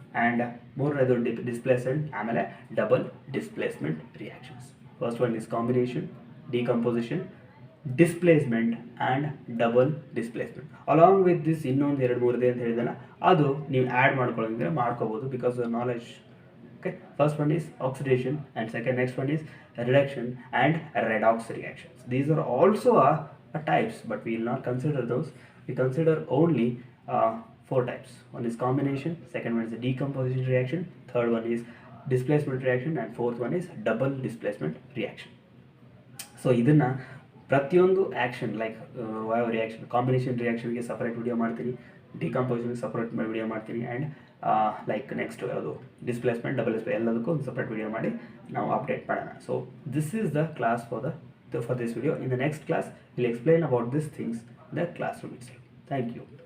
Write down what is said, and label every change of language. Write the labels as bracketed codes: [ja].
[en] And ಮೂರನೇದು displacement, ಆಮೇಲೆ double displacement reactions. First one is combination, decomposition, displacement and double displacement. Along with this [kn] ಇನ್ನೊಂದು 2-3 ಇದೆ ಅಂತ ಹೇಳಿದಲ್ಲ, ಅದು ನೀವು ಆ್ಯಡ್ ಮಾಡ್ಕೊಳ್ಳೋದಿದ್ರೆ ಮಾಡ್ಕೋಬೋದು, because knowledge. [en] Okay, first one is oxidation, and next one is reduction and redox reactions. These are also types, but we will not consider those. We consider only 4 types. One is combination, second one is the decomposition reaction, third one is displacement reaction, and fourth one is double displacement reaction. [kn] So ಇದನ್ನು ಪ್ರತಿಯೊಂದು action like reaction, combination ರಿಯಾಕ್ಷನ್ಗೆ separate video ಮಾಡ್ತೀನಿ, ಡಿಕಂಪೋಸಿಷನ್ಗೆ separate video ಮಾಡ್ತೀನಿ, and like next ಅದು displacement, double display ಎಲ್ಲದಕ್ಕೂ ಒಂದು separate video ಮಾಡಿ ನಾವು update ಮಾಡೋಣ. [en] So this is the class for this video. In the next class will explain about this things the classroom itself. Thank you.